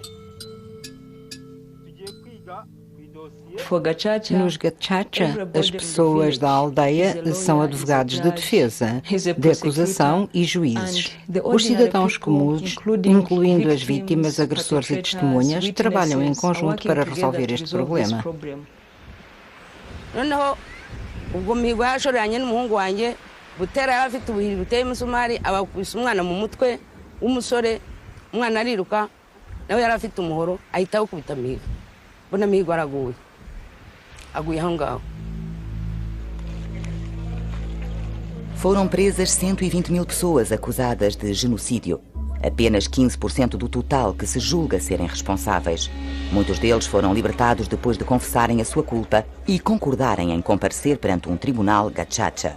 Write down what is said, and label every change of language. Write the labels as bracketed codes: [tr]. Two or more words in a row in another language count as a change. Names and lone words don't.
[pt] Nos Gachacha, as pessoas da aldeia são advogados de defesa, de acusação e juízes. Os cidadãos comuns, incluindo as vítimas, agressores e testemunhas, trabalham em conjunto para resolver este problema. [rw] ubwo mihigo yashoreranye n'umuhungu wanjye Butera yari afite ubuhiri buteye imisumari abakubise umwana mu mutwe w'umusore umwana ariruka nawe yari afite umuhoro ahita awukubita Mihigo mbona Mihigo araguye aguye aho ngaho. [pt] Foram presas 120.000 pessoas acusadas de genocídio. Apenas 15% do total que se julga serem responsáveis. Muitos deles foram libertados depois de confessarem a sua culpa e concordarem em comparecer perante um tribunal Gachacha.